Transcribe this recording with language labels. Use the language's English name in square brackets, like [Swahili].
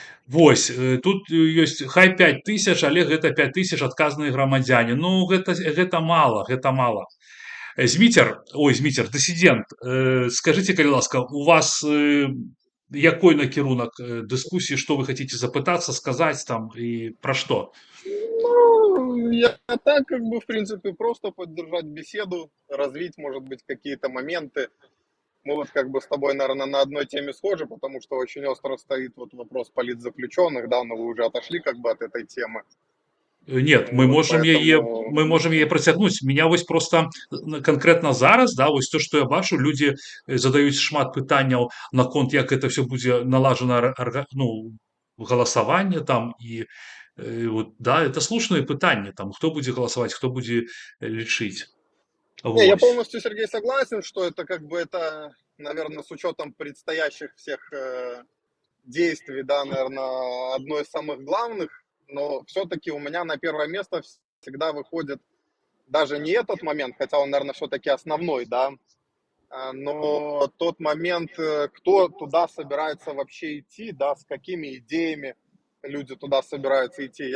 [Belarusian] Вось, тут ёсць хай 5000, але гэта 5000 адказныя грамадзяне. Ну гэта мала, гэта мала. Зміцер, дысідэнт, [Russian] скажите, [Belarusian] калі ласка, у вас якой накірунак дыскусіі, што вы [Russian] хотите [Belarusian] запытацца, сказаць там і пра што? [Russian] Ну, я так, как бы, в принципе, просто поддержать беседу, развить, может быть, какие-то моменты. Мы вот как бы с тобой, наверное, на одной теме схожи, потому что очень остро стоит вот вопрос политзаключенных, да, но вы уже отошли как бы от этой темы. Нет, мы Вот [Belarusian] можем яе працягнуць. Меня вось просто конкретно зараз, да, вось то, што я бачу, людзі задаюць шмат пытанняў наконт, як [Russian] это все [Belarusian] будзе налажана, ну, галасаванне там і вот, да, это слушныя пытанні, там, хто будзе галасаваць, хто будзе лічыць. [Russian] Не, я полностью, Сергей, согласен, что это как бы это, наверное, с учетом предстоящих всех действий, да, наверное, одно из самых главных, но все-таки у меня на первое место всегда выходит даже не этот момент, хотя он, наверное, все-таки основной, да, но тот момент, кто туда собирается вообще идти, да, с какими идеями люди туда собираются идти.